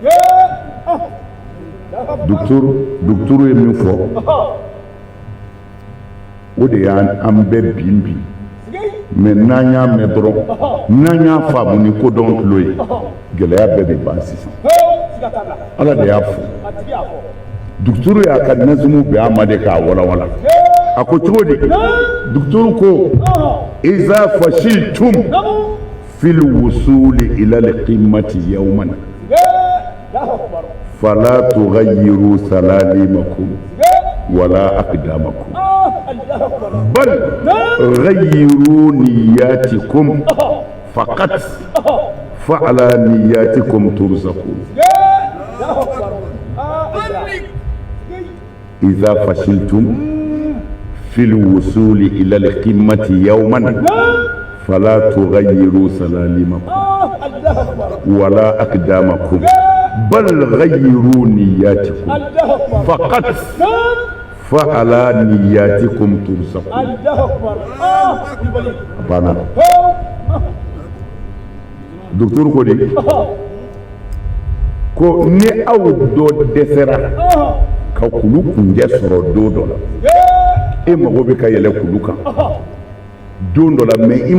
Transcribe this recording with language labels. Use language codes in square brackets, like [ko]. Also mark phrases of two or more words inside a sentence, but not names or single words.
[bm] docteur ye min fɔ o de y'an bɛɛ bin mais n'an y'a mɛn dɔrɔn n'an y'a faamu ni kodɔn tulo ye gɛlɛya bɛɛ bɛ ban sisan ala de y'a fɔ docteur y'a ka nazumu bɛɛ a ma de k'a walawala a ko cogo di docteur ko [ar] إذا فشلتم في الوصول إلى القمة يوما فلا تغيروا سلالمكم ولا أقدامكم بل غيروا نياتكم فقط فعلى نياتكم ترزقون إذا فشلتم في الوصول إلى القمة يوما فلا تغيروا سلالمكم ولا أقدامكم بل غيروا نياتكم فقط فعلى نياتكم ترزقون [bm] bana docteur ko de ko ni aw dɔ dɛsɛra ka kulu kunjɛ sɔrɔ don dɔ la e mago bɛ ka yɛlɛ kulu kan don dɔ la mais i